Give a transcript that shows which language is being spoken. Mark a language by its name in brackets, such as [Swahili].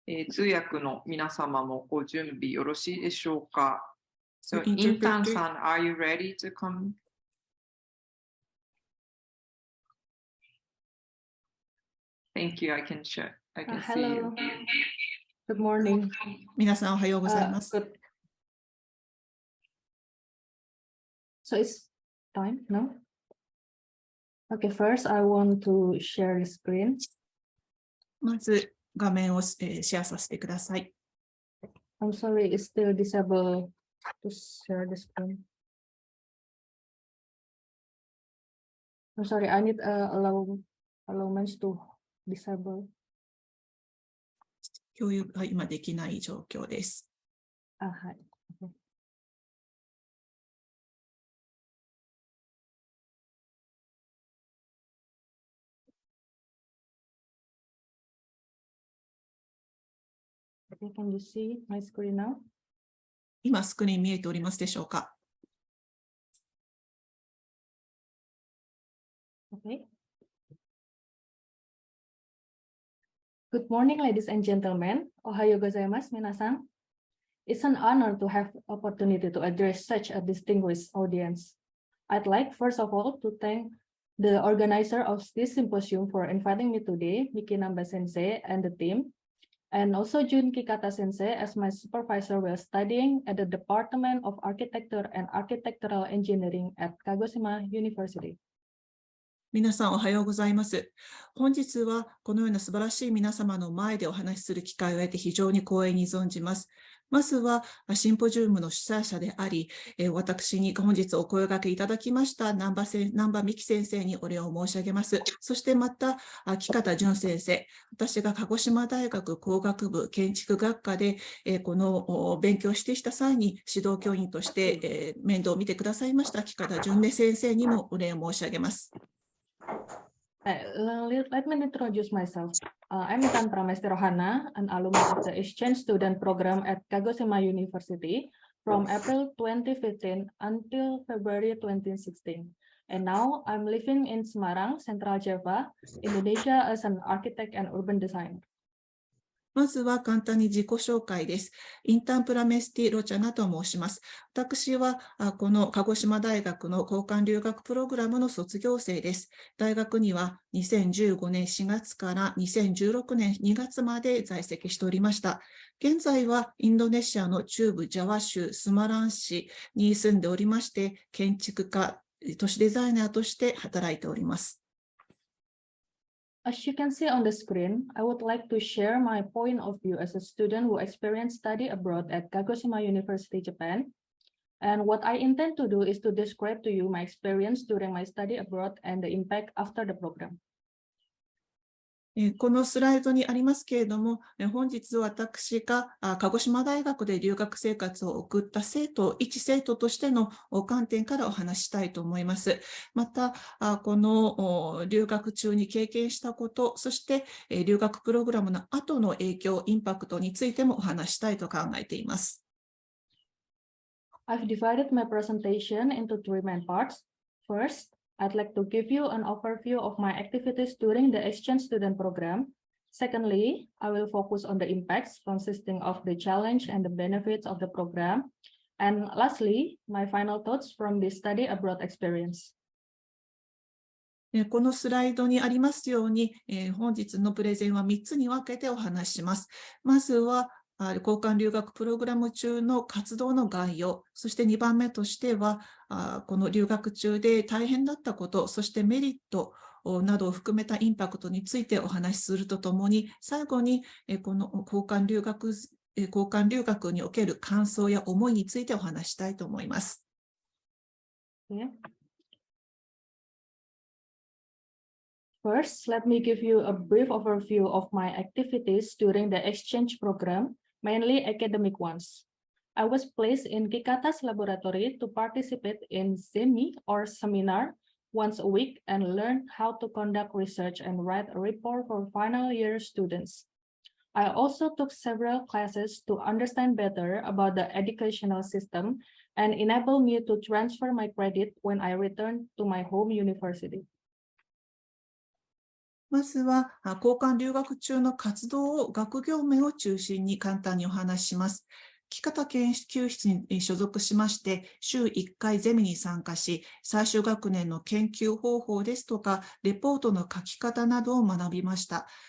[Japanese] 通訳の皆様もご準備よろしいでしょうか? [English] So, Intan-san, are you ready to come? Thank you. I can see you. Good morning. [Japanese] 皆さんおはようございます。 [English] So it's time, no? Okay, first I want to share the screen. まず画面をシェアさせてください。 I'm sorry, it's still disabled to share the screen. I'm sorry, I need allowance to disable. [Japanese] 共有が今できない状況です。はい。 [English] Can you see my screen now? [Japanese] 今スクリーン見えておりますでしょうか? [English] Okay. Good morning, ladies and gentlemen. [Japanese] Ohayo gozaimasu, minasan. [English] It's an honor to have the opportunity to address such a distinguished audience. I'd like, first of all, to thank the organizer of this symposium for inviting me today, Miki Namba Sensei and the team, and also Jun Kikata Sensei as my supervisor while studying at the Department of Architecture and Architectural Engineering at Kagoshima University. [Japanese] 皆さんおはようございます。本日はこのような素晴らしい皆様の前でお話しする機会を得て非常に光栄に存じます。まずはシンポジウムの主催者であり、私に本日お声掛けいただきました南波美希先生にお礼を申し上げます。そしてまた木方淳先生、私が鹿児島大学工学部建築学科でこの勉強してした際に指導教員として面倒を見てくださいました木方淳先生にもお礼を申し上げます。 [English] Let me introduce myself. I'm Intan Pramesti Rohana, an alumna of the exchange student program at Kagoshima University from April 2015 until February 2016. And now I'm living in Semarang, Central Java, Indonesia as an architect and urban designer. [Japanese] まずは簡単に自己紹介です。インターンプラメスティ・ロチャナと申します。私はこの鹿児島大学の交換留学プログラムの卒業生です。大学には2015年4月から2016年2月まで在籍しておりました。現在はインドネシアの中部ジャワ州スマラン市に住んでおりまして、建築家、都市デザイナーとして働いております。 [English] As you can see on the screen, I would like to share my point of view as a student who experienced study abroad at Kagoshima University, Japan. And what I intend to do is to describe to you my experience during my study abroad and the impact after the program. [Japanese] このスライドにありますけれども、本日私が鹿児島大学で留学生活を送った一生徒としての観点からお話したいと思います。また、この留学中に経験したこと、そして留学プログラムの後の影響、インパクトについてもお話したいと考えています。 [English] I've divided my presentation into three main parts. First, I'd like to give you an overview of my activities during the exchange student program. Secondly, I will focus on the impacts consisting of the challenge and the benefits of the program. And lastly, my final thoughts from the study abroad experience. [Japanese] このスライドにありますように、本日のプレゼンは3つに分けてお話しします。まずは、交換留学プログラム中の活動の概要、そして2番目としては、この留学中で大変だったこと、そしてメリットなどを含めたインパクトについてお話しするとともに、最後にこの交換留学における感想や思いについてお話したいと思います。 [English] First, let me give you a brief overview of my activities during the exchange program, mainly academic ones. I was placed in Kikata's laboratory to participate in seminar once a week and learn how to conduct research and write a report for final year students. I also took several classes to understand better about the educational system and enable me to transfer my credit when I returned to my home university. [Japanese] まずは、交換留学中の活動を学業面を中心に簡単にお話しします。木方研究室に所属しまして、週1回ゼミに参加し、最終学年の研究方法ですとか、レポートの書き方などを学びました。